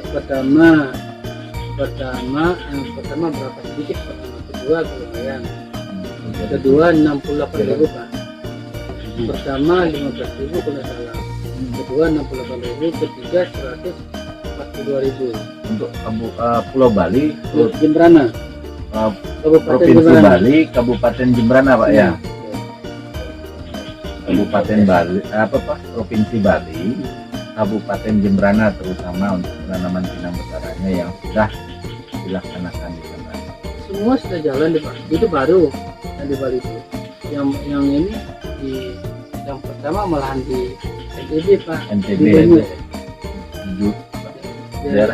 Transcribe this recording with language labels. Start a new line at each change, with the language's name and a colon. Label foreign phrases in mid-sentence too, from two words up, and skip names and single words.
Indonesian: Pertama berapa sedikit, kedua lumayan, kedua 68.000 Pak. Pertama 15.000 kalau salah, kedua 68.000, ketiga 142.000. untuk Pulau Bali, Jembrana, Kabupaten Provinsi Jembrana. Bali, Kabupaten Jembrana Pak ya. Kabupaten Bali, Provinsi Bali, Kabupaten Jembrana terutama untuk penanaman pinang betaranya yang sudah dilaksanakan di sana. Semua sudah jalan di Bali. Itu baru yang di Bali itu. Yang ini yang pertama malahan di NTB Pak. NTB, Di Lunyu. Daerah.